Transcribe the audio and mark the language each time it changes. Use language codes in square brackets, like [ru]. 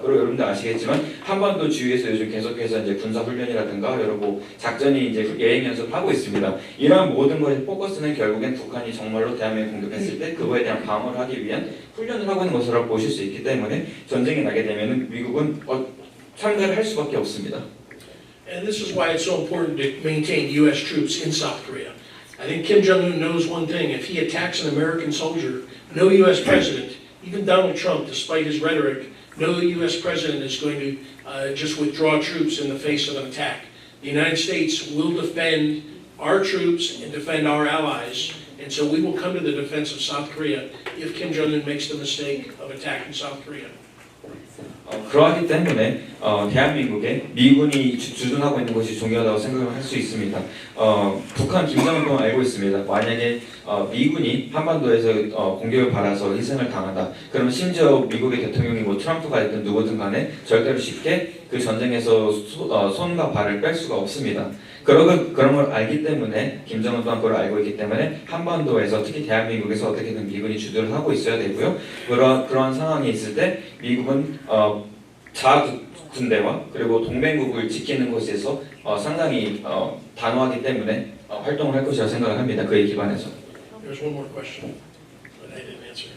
[ko] 그리고 여러분들 아시겠지만 한반도 주위에서 요즘 계속해서 이제 군사 훈련이라든가 여러 작전이 이제 예행 연습하고 있습니다. 이러한 모든 것의 포커스는 결국엔 북한이 정말로 대한민국 공격했을 때 그거에 대한 방어를 하기 위한 훈련을 하고 있는 것으로 보실 수 있기 때문에 전쟁이 나게 되면 미국은 참가를 할 수밖에 없습니다. [en] And this is why it's so important to maintain U.S. troops in South Korea. I think Kim Jong-un knows one thing. If he attacks an American soldier, no U.S. president, even Donald Trump, despite his rhetoric, no U.S. president is going to just withdraw troops in the face of an attack. The United States will defend our troops and defend our allies. And so we will come to the defense of South Korea if Kim Jong-un makes the mistake of attacking South Korea. [ko] 그러하기 때문에 대한민국에 미군이 주둔하고 있는 것이 중요하다고 생각을 할 수 있습니다. 북한 김정은도 알고 있습니다. 만약에 미군이 한반도에서 공격을 받아서 희생을 당한다. 그러면 심지어 미국의 대통령이 뭐 트럼프가 있든 누구든 간에 절대로 쉽게 그 전쟁에서 손과 발을 뺄 수가 없습니다. 그런 걸 알기 때문에 김정은 또한 그걸 알고 있기 때문에 한반도에서 특히 대한민국에서 어떻게든 미군이 주도를 하고 있어야 되고요. 그러한 상황이 있을 때 미국은 자군대와 그리고 동맹국을 지키는 것에서 상당히 단호하기 때문에 활동을 할 것이라고 생각을 합니다. 그에 기반해서. [en] There's one more question that I didn't answer.